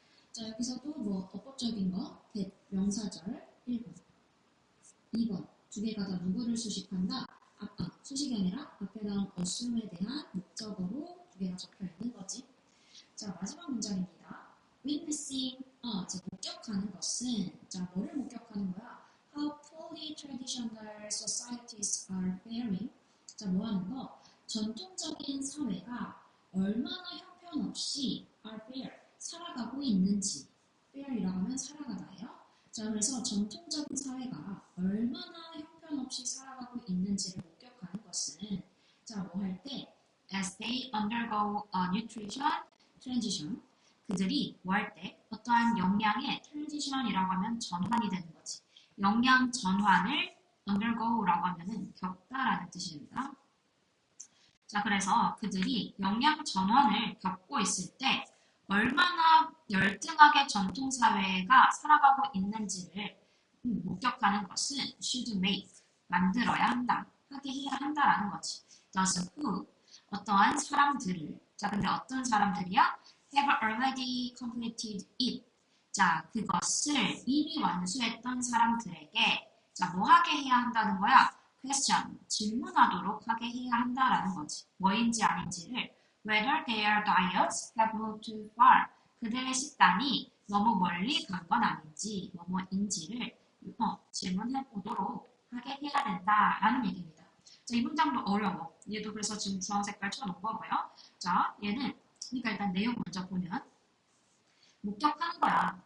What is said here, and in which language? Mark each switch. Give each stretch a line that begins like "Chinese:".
Korean: 자, 여기서도 뭐 어법적인 거, 명사절 1번, 2번 두 개가 다 누구를 수식한다? 수식이 아니라 앞에 나온 assume에 대한 목적어로 두 개가 적혀 있는 거지. 자, 마지막 문장입니다. witnessing, 목격하는 것은, 자, 뭐를 목격하는 거야?
English: How poorly traditional societies are faring.
Korean: 자, 뭐 하는 거? 전통적인 사회가 얼마나 형편없이
English: are fair,
Korean: 살아가고 있는지. fair이라고 하면 살아가다예요. 자, 그래서 전통적인 사회가 얼마나 형편없이 살아가고 있는지를 목격하는 것은, 자, 뭐 할 때?
English: As they undergo a nutrition transition,
Korean: 그들이 뭐 할 때 어떠한 영양의 transition이라고 하면 전환이 되는 거지. 영양 전환을 undergo라고 하면은 겪다라는 뜻입니다. 자, 그래서 그들이 영양 전환을 겪고 있을 때 얼마나 열등하게 전통사회가 살아가고 있는지를 목격하는 것은
English: should make,
Korean: 만들어야 한다, 하게 해야 한다라는 거지.
English: Thus who,
Korean: 어떠한 사람들을, 자, 근데 어떤 사람들이야?
English: Have already completed it.
Korean: 자, 그것을 이미 완수했던 사람들에게, 자, 뭐 하게 해야 한다는 거야? question, 질문하도록 하게 해야 한다라는 거지. 뭐인지 아닌지를
English: whether their diets have moved too far.
Korean: 그들의 식단이 너무 멀리 간 건 아닌지, 뭐뭐인지를 질문해 보도록 하게 해야 된다라는 얘기입니다. 자, 이 문장도 어려워. 얘도 그래서 지금 주황 색깔 쳐놓은 거고요. 자, 얘는 그러니까 일단 내용 먼저 보면 목격하는 거야.